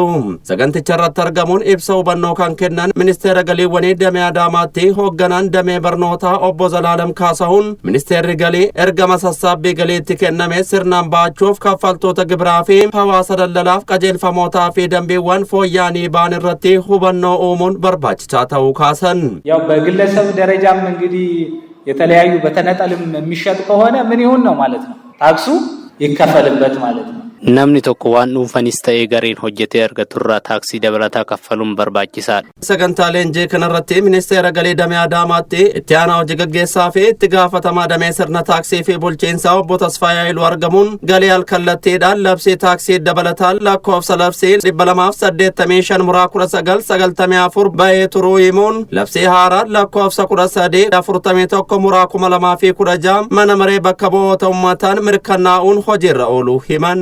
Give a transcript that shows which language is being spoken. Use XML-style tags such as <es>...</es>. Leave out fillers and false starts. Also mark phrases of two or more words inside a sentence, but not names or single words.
<om>Saganticha irratti argamuun ibsa hubannoo kan kennan ministeera galiiwwanii damee Adaamaatti hoogganaan damee barnootaa obbo Zalaalam Kaasahuun ministeerri galii ergama sassaabbii galiitti kenname sirnaan ba'achuuf kaffaltoota gibiraa fi hawaasa daldalaaf qajeelfamootaa fi dambiiwwan fooyya'anii ba'an irratti hubannoo uumuun barbaachisaa ta'uu kaasan.</om> <am>ያው በግለሰብ ደረጃም እንግዲህ የተለያዩ በተነጠልም የሚሸጥ ከሆነ ምን ይሁን ነው ማለት ነው ታክሱ ይከፈልበት ማለት ነው</am> <om>namni tokko waan dhuunfanis ta'ee gareen hojjetee argaturraa taaksii dabalataa kaffaluun barbaachisaadha. Sagantaa leenjii kanarratti ministeera galii damee Adaamaatti itti aanaa hojii gaggeessaa fi itti gaafatamaa damee sirna taaksii fi bulchiinsaa obbo Tasfaayiluu argamuun galii alkallattiidhaan labsii taaksii dabalataan lakkoofsa labsii 285 muraa 1994 ba'ee turuu himuun labsii haaraa lakkoofsa 1341 muraa 2016 mana maree bakka bu'oota uummataan mirkanaa'uun hojiirra ooluu himan.</om>